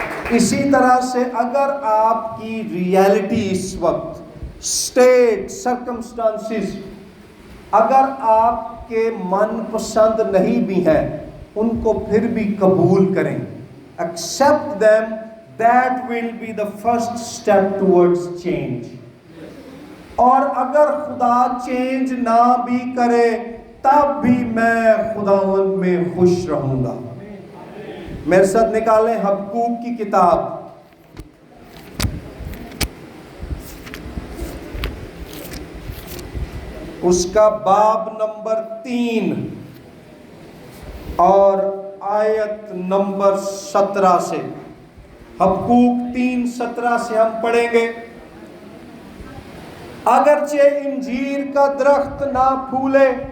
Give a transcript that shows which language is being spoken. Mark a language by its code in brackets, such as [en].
[ur] اسی طرح سے اگر آپ کی ریالٹی اس وقت، اسٹیٹ، سرکمسٹانسز، اگر آپ کے من پسند نہیں بھی ہیں، ان کو پھر بھی قبول کریں. [en] Accept them. That will be the first step towards change. [ur] اور اگر خدا چینج نہ بھی کرے تب بھی میں خداوند میں خوش رہوں گا. میرے ساتھ نکالیں حبقوق کی کتاب، اس کا باب نمبر 3 اور آیت نمبر 17 سے۔ حبقوق 3:17 سے ہم پڑھیں گے۔ اگرچہ انجیر کا درخت نہ پھولے